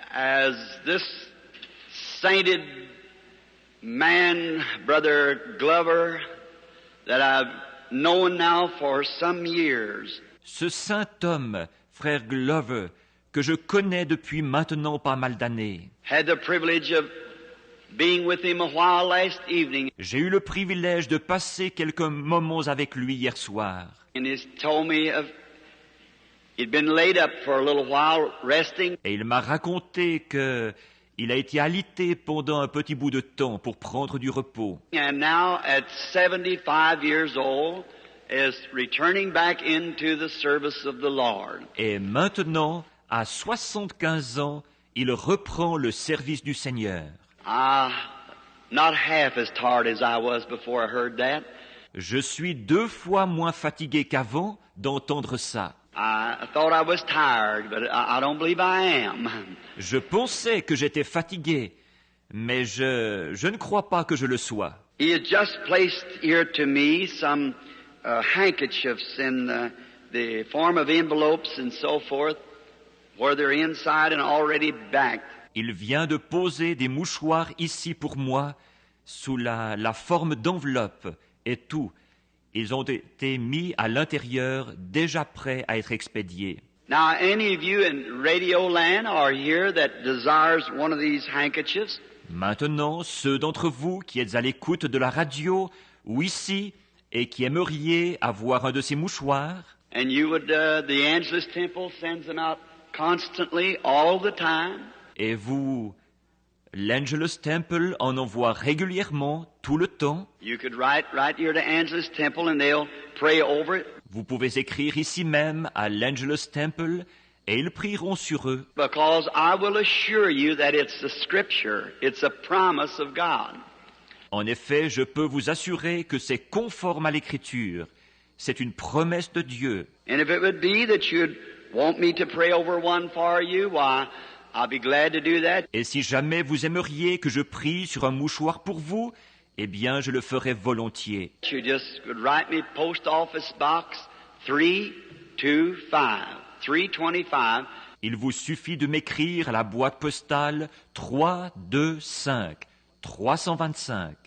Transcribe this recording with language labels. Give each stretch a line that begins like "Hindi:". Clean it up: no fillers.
English: As this sainted man, Brother Glover, that I've known now for some years,
French: Ce saint homme, frère Glover, que je connais depuis maintenant pas mal d'années.
English: had the privilege of being with him a while last evening,
French: J'ai eu le privilège de passer quelques moments avec lui hier soir.
English: and he's told me of he'd been laid up for a little while resting,
French: Et il m'a raconté que il a été alité pendant un petit bout de temps pour prendre du repos.
English: and now at 75 years old is returning back into the service of the Lord.
French: Et maintenant, à 75 ans, il reprend le service du Seigneur.
English: Not half as tired as I was before I heard that.
French: Je suis 2 fois moins fatigué qu'avant d'entendre ça.
English: I thought I was tired, but I don't believe I am.
French: Je pensais que j'étais fatigué, mais je ne crois pas que je le sois.
English: He had just placed here to me some handkerchiefs in the form of envelopes and so forth, where they're inside and already backed.
French: Il vient de poser des mouchoirs ici pour moi, sous la forme d'enveloppe et tout. Ils ont été mis à l'intérieur, déjà prêts à être expédiés.
English: Now, any of you in Radio Land are here that desires one of these handkerchiefs?
French: Maintenant, ceux d'entre vous qui êtes à l'écoute de la radio ou ici et qui aimeriez avoir un de ces mouchoirs,
English: and you would, the Angelus Temple sends them out constantly, all the time.
French: et vous, l'Angelus Temple en envoie régulièrement, tout le temps,
English: You could write right here to Angelus Temple and they'll pray over it,
French: vous pouvez écrire ici même à l'Angelus Temple et ils prieront sur eux,
English: because I will assure you that it's the Scripture. It's a promise of God.
French: En effet, je peux vous assurer que c'est conforme à l'Écriture. C'est une promesse de Dieu.
English: And if it would be that you'd want me to pray over one for you, why, I'll be glad to do that.
French: Et si jamais vous aimeriez que je prie sur un mouchoir pour vous, eh bien, je le ferai volontiers.
English: You just could write me Post Office Box 325, 325.
French: Il vous suffit de m'écrire à la boîte postale 325, 325,